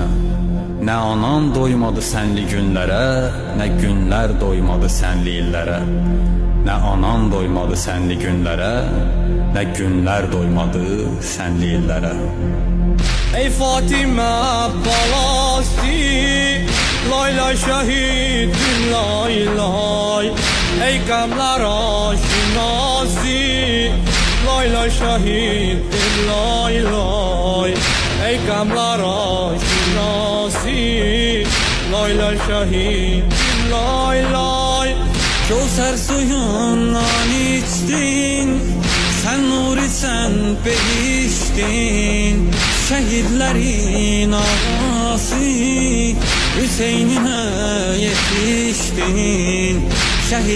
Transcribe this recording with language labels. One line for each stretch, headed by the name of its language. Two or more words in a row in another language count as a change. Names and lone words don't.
Azerbaijani: Nə anan doymadı sənli günlərə, nə günlər doymadı sənli illərə. Nə anan doymadı sənli günlərə, nə günlər doymadı sənli illərə. Ey Fatimə balası, lay lay şəhidin lay lay. Ey qəmlər aşinası, lay lay şəhidin lay lay. Ey qəmlər aşinası, lay lay şəhidin lay lay.
Turkish: Kevser suyundan içtin, sen nur isen peyiştin. Şehitlerin ağası Hüseyin'e yetiştin.